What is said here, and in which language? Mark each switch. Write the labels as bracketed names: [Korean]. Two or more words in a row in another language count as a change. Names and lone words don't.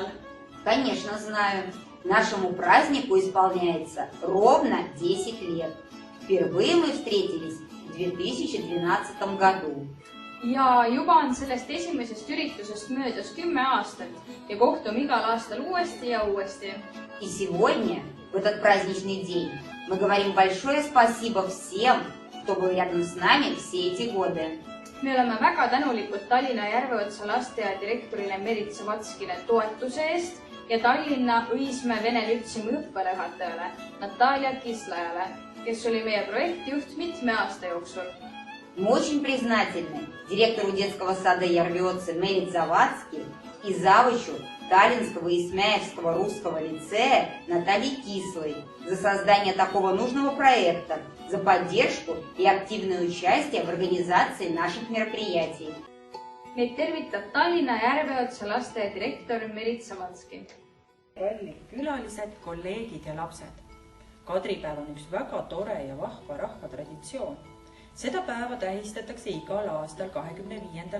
[Russian] Конечно, знаю. Нашему празднику исполняется ровно 10 лет. Впервые мы встретились в 2012 году. [Estonian] Ja juba on sellest esimesest üritusest möödas 10 aastat ja kohtume igal aastal uuesti ja uuesti. [Russian] И сегодня, в этот праздничный день, мы говорим большое спасибо всем, кто был рядом с нами все эти годы. [Estonian] Me oleme väga tänulikud Tallinna Järveotsa lasteaia direktorile Merit Savatskile toetuse eest ja Tallinna Õismäe Vene Lütseumi õppejuhatajale Natalia Kislajale, kes oli meie projektijuht mitme aasta jooksul. [Russian] Мы очень признательны директору детского сада Järveotsa Merit Savatski и завучу Таллинского и Исмяевского русского лицея Натальи Кислой за создание такого нужного проекта, за поддержку и активное участие в организации наших мероприятий. [Estonian] Meid tervitab Tallinna Järveotsa lasteaia direktor Merit Savatski. Kallid külalised, kolleegid ja lapsed. Kadripäev on üks väga tore ja vahva rahvatraditsioon. Seda päeva tähistatakse igal aastal 25.